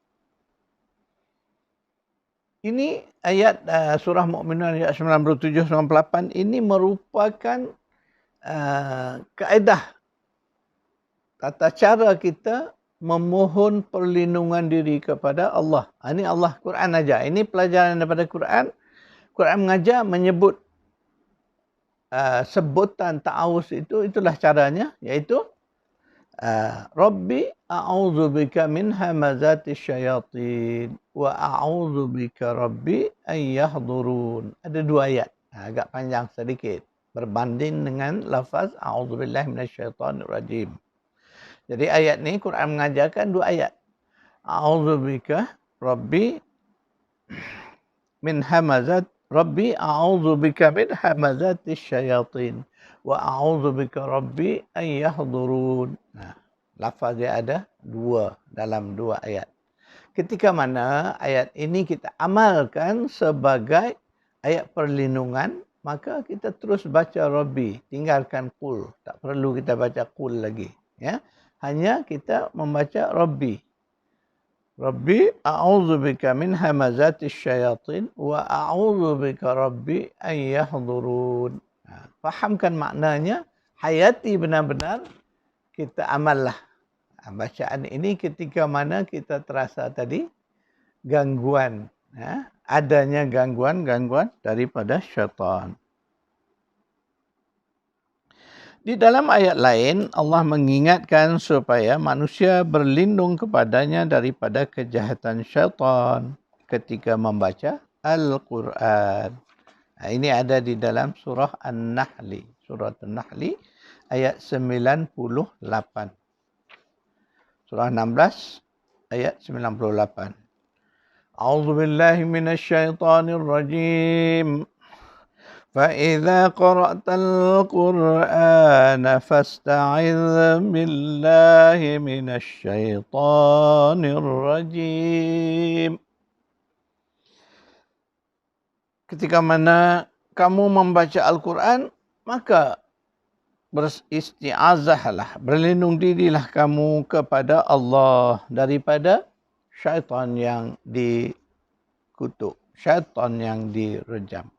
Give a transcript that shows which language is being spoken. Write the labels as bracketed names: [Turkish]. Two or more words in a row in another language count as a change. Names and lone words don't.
[Malay] Ini ayat surah Mu'minun ayat 97-98 ini merupakan kaedah tata cara kita memohon perlindungan diri kepada Allah. Ini Allah Quran aja. Ini pelajaran daripada Quran. Quran mengajar menyebut sebutan ta'awuz itulah caranya, iaitu [Arabic] رب أعوذ بك من همزات الشياطين وأعوذ بك رب أن يحضرون. [Malay] Ada dua ayat. Agak panjang sedikit berbanding dengan lafaz [Arabic] أعوذ بالله من الشيطان الرجيم. [Malay] Jadi ayat ni Quran mengajarkan dua ayat. [Arabic] أعوذ بك رب من همزات رب أعوذ بك من همزات الشياطين وأعوذ بك رب أن يحضرون. [Malay] Lafaz dia ada dua dalam dua ayat. Ketika mana ayat ini kita amalkan sebagai ayat perlindungan, maka kita terus baca Rabbi, tinggalkan qul. Tak perlu kita baca qul lagi, ya. Hanya kita membaca Rabbi. [Arabic] رب أعوذ بك من همزات الشياطين وأعوذ بك رب أن يحضرون. [Malay] Fahamkan maknanya, hayati benar-benar, kita amallah bacaan ini ketika mana kita terasa tadi gangguan, adanya gangguan daripada syaitan. Di dalam ayat lain, Allah mengingatkan supaya manusia berlindung kepadanya daripada kejahatan syaitan ketika membaca Al-Quran. Ini ada di dalam surah An-Nahli. Surah An-Nahli ayat 98. Surah 16 ayat 98. [Arabic] أعوذ بالله من الشيطان الرجيم. فَإِذَا قَرَأْتَ الْقُرْآنَ فَاسْتَعِذْ بِاللَّهِ مِنَ الشَّيْطَانِ الرَّجِيمِ. [Malay] Ketika mana kamu membaca Al-Quran, maka beristiazahlah, berlindung dirilah kamu kepada Allah daripada syaitan yang dikutuk, syaitan yang direjam.